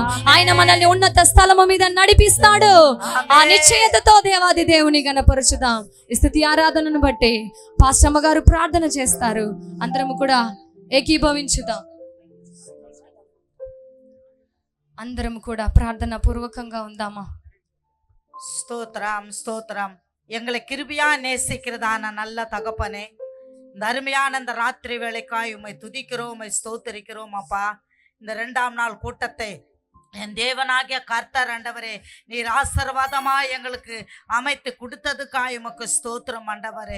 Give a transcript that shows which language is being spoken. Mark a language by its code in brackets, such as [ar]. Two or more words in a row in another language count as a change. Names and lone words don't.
[te] ఆయన మనల్ని ఉన్నత స్థలము మీద నడిపిస్తాడు. ఆ నిశ్చయతతో దేవాది దేవుని గణపరచుదాం. ఈ స్తుతి ఆరాధనను బట్టి పాస్టమ్మ గారు ప్రార్థన చేస్తారు. అందరము కూడా ఏకీభవించుదాం. అందరం కూడా ప్రార్థన పూర్వకంగా ఉందామా? [ta] ஸ்தோத்திரம் ஸ்தோத்திரம். எங்களை கிருபியா நேசிக்கிறதான நல்ல தகப்பனே, இந்த அருமையான இந்த ராத்திரி வேளைக்காய் உம்மை துதிக்கிறோம், உம்மை ஸ்தோத்திரிக்கிறோம் அப்பா. இந்த 2ஆம் நாள் கூட்டத்தை என் தேவனாகிய கர்த்தர் ஆண்டவரே நீர் ஆசீர்வாதமா எங்களுக்கு அமைத்து கொடுத்ததுக்காய் உமக்கு ஸ்தோத்திரம் ஆண்டவரே.